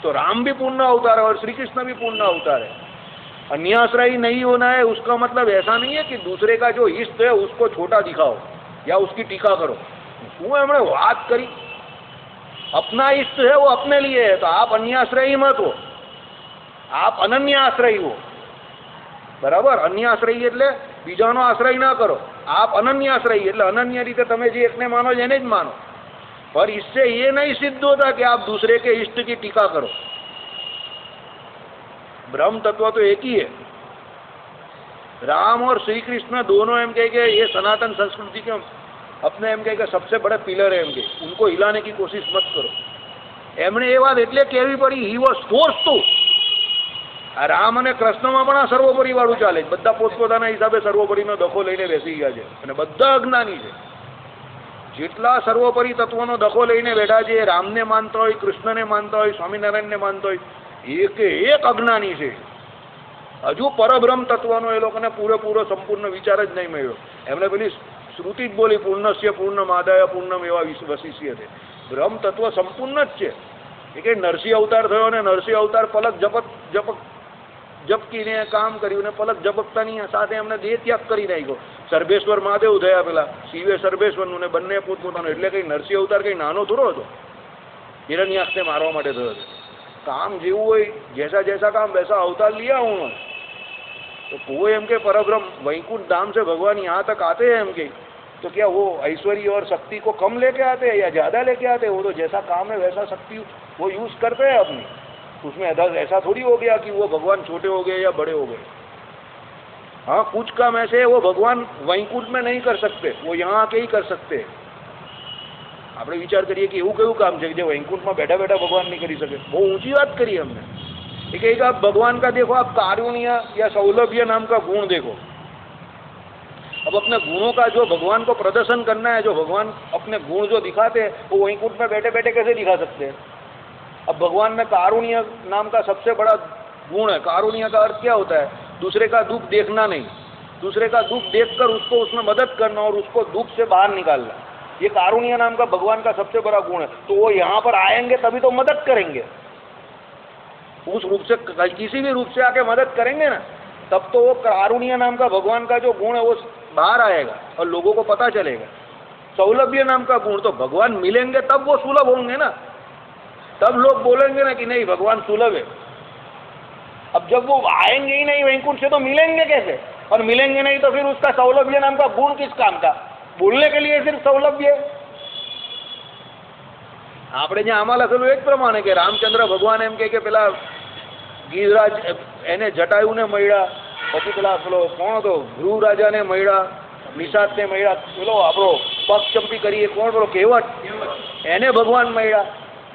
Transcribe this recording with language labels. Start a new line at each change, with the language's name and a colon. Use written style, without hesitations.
Hindi: तो राम भी पूर्ण अवतार है और श्री कृष्ण भी पूर्ण अवतार है। अन्याश्रयी नहीं होना है उसका मतलब ऐसा नहीं है कि दूसरे का जो इष्ट है उसको छोटा दिखाओ या उसकी टीका करो।
Gujarati: શું એમણે વાત કરી?
Hindi: अपना इष्ट है वो अपने लिए है, तो आप अन्याश्रयी मत हो, आप अनन्य आश्रयी हो। बराबर?
Gujarati: अन्य आश्रयी એટલે બીજાનો આશ્રય ના કરો,
Hindi: आप अनन्य आश्रयी
Gujarati: એટલે अनन्य રીતે તમે જે એકને માનો એને જ માનો।
Hindi: पर इससे ये नहीं सिद्ध होता कि आप दूसरे के इष्ट की टीका करो। ब्रह्म तत्व तो एक ही है। राम और श्री कृष्ण दोनों
Gujarati: एम कहे कि
Hindi: ये सनातन संस्कृति के अपने एम कहे कि सबसे बड़े पिलर है, एम के उनको हिलाने की कोशिश मत करो।
Gujarati: एमने
Hindi: ये बात
Gujarati: એટલે કહેવી પડી,
English: He was forced to.
Gujarati: આ રામ અને કૃષ્ણમાં પણ આ સર્વોપરી વાળું ચાલે છે, બધા પોતપોતાના હિસાબે સર્વોપરીનો દખો લઈને બેસી ગયા છે અને બધા અજ્ઞાની છે। જેટલા સર્વોપરી તત્વોનો દખો લઈને બેઠા છે, રામને માનતા હોય, કૃષ્ણને માનતા હોય, સ્વામિનારાયણને માનતા હોય, એક અજ્ઞાની છે। હજુ પરબ્રહ્મ તત્વનો એ લોકોને પૂરેપૂરો સંપૂર્ણ વિચાર જ નહીં મળ્યો। એમણે પેલી શ્રુતિ જ બોલી, પૂર્ણસ્ય પૂર્ણમાદાય પૂર્ણમ એવા વશિષ્ય છે। બ્રહ્મ તત્વ સંપૂર્ણ જ છે। એ કે નરસિંહ અવતાર થયો અને નરસિંહ અવતાર પલક ઝપકીને કામ કર્યું ને પલક ઝપકતાની સાથે એમને દેહ ત્યાગ કરી નાખ્યો। સર્વેશ્વર મહાદેવ થયા, પેલા શિવે સર્વેશ્વરનું ને બંને પોતપોતાનું। એટલે કઈ નરસિંહ અવતાર કઈ નાનો થોડો હતો, હિરણ્યાક્ષને મારવા માટે થયો હતો।
Hindi: काम
Gujarati: જેવું હોય,
Hindi: जैसा जैसा काम वैसा अवतार लिया उन्होंने। तो कोई
Gujarati: एम के
Hindi: परब्रह्म वैकुंठ धाम से भगवान यहाँ तक आते हैं एम के, तो क्या वो ऐश्वर्य और शक्ति को कम लेके आते हैं या ज़्यादा लेके आते हैं? वो तो जैसा काम है वैसा शक्ति वो यूज़ करते हैं अपनी। उसमें ऐसा थोड़ी हो गया कि वो भगवान छोटे हो गए या बड़े हो गए। हाँ, कुछ काम ऐसे है वो भगवान वैकुंठ में नहीं कर सकते, वो यहाँ आके ही कर सकते हैं।
Gujarati: આપણે વિચાર કરીએ કે એવું કયું કામ છે કે જે વૈકુંઠમાં બેઠા બેઠા ભગવાન નહીં કરી શકે? બહુ ઊંચી વાત કરી
Hindi: हमने। एक एक आप भगवान का देखो, आप कारुण्य या सौलभ्य नाम का गुण देखो। अब अपने गुणों का जो भगवान को प्रदर्शन करना है, जो भगवान अपने गुण जो दिखाते हैं वो वैकुंठ में बैठे बैठे कैसे दिखा सकते हैं? अब भगवान में कारुण्य नाम का सबसे बड़ा गुण है। कारुण्य का अर्थ क्या होता है? दूसरे का दुख देखना नहीं, दूसरे का दुख देखकर उसको उसमें मदद करना और उसको दुख से बाहर निकालना। ये कारुण्य नाम का भगवान का सबसे बड़ा गुण है। तो वो यहाँ पर आएंगे तभी तो मदद करेंगे, उस रूप से किसी भी रूप से आके मदद करेंगे ना, तब तो वो कारुण्य नाम का भगवान का जो गुण है वो बाहर आएगा और लोगों को पता चलेगा। सौलभ्य नाम का गुण, तो भगवान मिलेंगे तब वो सुलभ होंगे ना, तब लोग बोलेंगे ना कि नहीं भगवान सुलभ है। अब जब वो आएंगे ही नहीं वैकुंठ से तो मिलेंगे कैसे? और मिलेंगे नहीं तो फिर उसका सौलभ्य नाम का गुण किस काम का? बोलने के लिए सिर्फ सौलभ्य।
Gujarati: આપણે જ્યાં આમાં લખેલું એક પ્રમાણે કે રામચંદ્ર ભગવાન એમ કે પેલા ગિરિરાજ એને જટાયુને મળ્યા, પછી પેલા પેલો કોણ હતો ધ્રુવ રાજાને મળ્યા, નિષાદને મળ્યા, પેલો આપણો પગ ચંપી કરીએ કોણ પેલો કેવટ, એને ભગવાન મળ્યા।